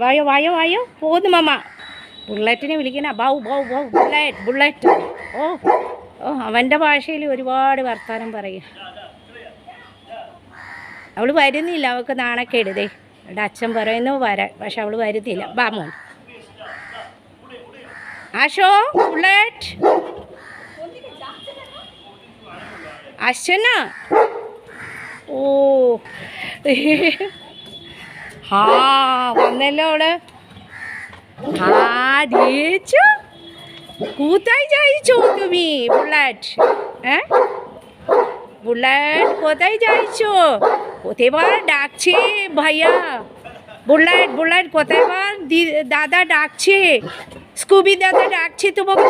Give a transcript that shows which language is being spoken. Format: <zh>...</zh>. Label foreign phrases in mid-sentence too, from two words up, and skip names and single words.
<ml>വായോ പോന്നു മമ്മ. ബുള്ളറ്റിനെ വിളിക്കണ. ബൗ ബുള്ളറ്റ്. അവൻ്റെ ഭാഷയിൽ ഒരുപാട് വർത്താനം പറയും. അവൾ വരുന്നില്ല, അവൾക്ക് നാണക്കേടുതേ. അവിടെ അച്ഛൻ പറയുന്നു വരാൻ, പക്ഷെ അവൾ വരുന്നില്ല. വാ മോൻ.</ml> <bn>আসো বুলেট, আসছে না?</bn> <ml>ഓ വന്നല്ലോ അവള്.</ml> <bn>দিয়েছো। কোথায় যাইছো তুমি বুলেট? হ্যাঁ বুলেট কোথায় যাইছো? কোথায়বার ডাকছে ভাইয়া। বুলেট বুলেট কোথায়বার দাদা ডাকছে, স্কুবি দাদা ডাকছে তোমাকে।</bn>